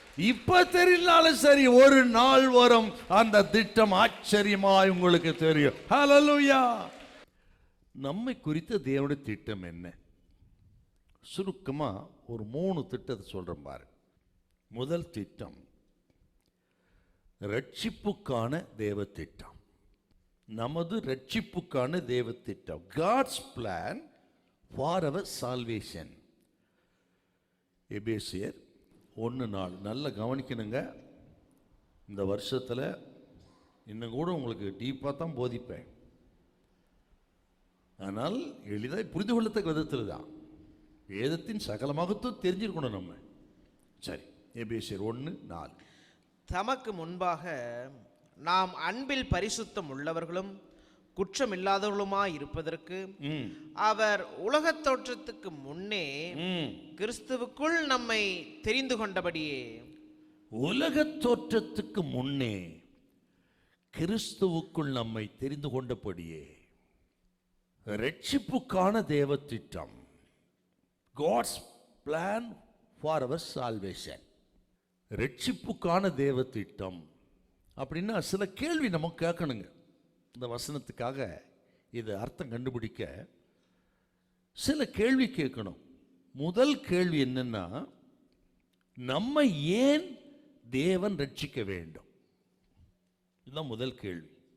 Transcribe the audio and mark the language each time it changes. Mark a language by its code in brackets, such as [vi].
[ta] இப்ப தெரியலாலும் சரி, ஒரு நாள் வரும் அந்த திட்டம் ஆச்சரியமாய் உங்களுக்கு தெரியும். ஹல்லேலூயா. நம்மை குறித்த தேவனுடைய திட்டம் என்ன? சுருக்கமா ஒரு 3 திட்டத்தை சொல்றேன் பாரு. முதல் திட்டம் ரட்சிப்புக்கான தேவ திட்டம். நமது ரட்சிப்புக்கான தேவ திட்டம். [en] God's plan for our salvation. [ta] எபேசியர் 1:4 நல்லா கவனிக்கணுங்க. இந்த வருஷத்தில் இன்னும் கூட உங்களுக்கு டீப்பாக தான் போதிப்பேன். ஆனால் எளிதாக புரிந்து கொள்ளத்தக்க விதத்தில் தான் வேதத்தின் சகலமாகத்தும் தெரிஞ்சிருக்கணும் நம்ம. சரி, எபேசியர் 1:4. தமக்கு முன்பாக நாம் அன்பில் பரிசுத்தம் உள்ளவர்களும் குற்றமில்லாதவர்களுமாய் இருப்பதற்கு அவர் உலகத் தோற்றத்துக்கு முன்னே கிறிஸ்துவுக்குள் நம்மை தெரிந்து கொண்டபடியே. உலகத் தோற்றத்துக்கு முன்னே கிறிஸ்துவுக்குள் நம்மை தெரிந்து கொண்டபடியே. ரட்சிப்புக்கான தேவ திட்டம். [en] God's plan for our salvation. [ta] ரட்சிப்புக்கான தேவ திட்டம் அப்படின்னா சில கேள்வி நமக்கு கேட்கணுங்க. இந்த வசனத்துக்காக இது அர்த்தம் கண்டுபிடிக்க சில கேள்வி கேட்கணும். முதல் கேள்வி என்னன்னா, நம்மை ஏன் தேவன் ரட்சிக்க வேண்டும்? இதுதான் முதல் கேள்வி.